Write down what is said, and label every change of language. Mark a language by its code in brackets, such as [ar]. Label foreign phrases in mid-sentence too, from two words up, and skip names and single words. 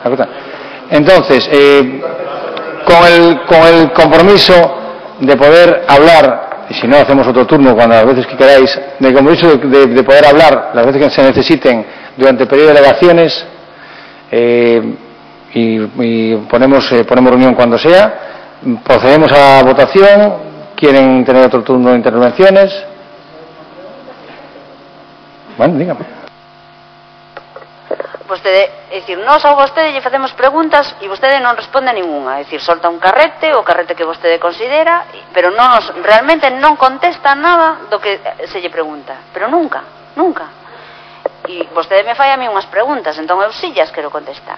[es] Entonces, con el compromiso de poder hablar, y si no hacemos otro turno cuando las veces que queráis, del compromiso de poder hablar las veces que se necesiten durante el periodo de delegaciones, y ponemos reunión cuando sea, procedemos a votación. ¿Quieren tener otro turno de intervenciones? Bueno, dígame. [gl] Vostede, é dicir, nós ao vostede lle facemos preguntas e vostede non responde a ninguna, é dicir, solta un carrete, o carrete que vostede considera, pero realmente non contesta nada do que se lle pregunta, pero nunca. E vostede me fai a mí unhas preguntas, entón eu sí llas quero contestar.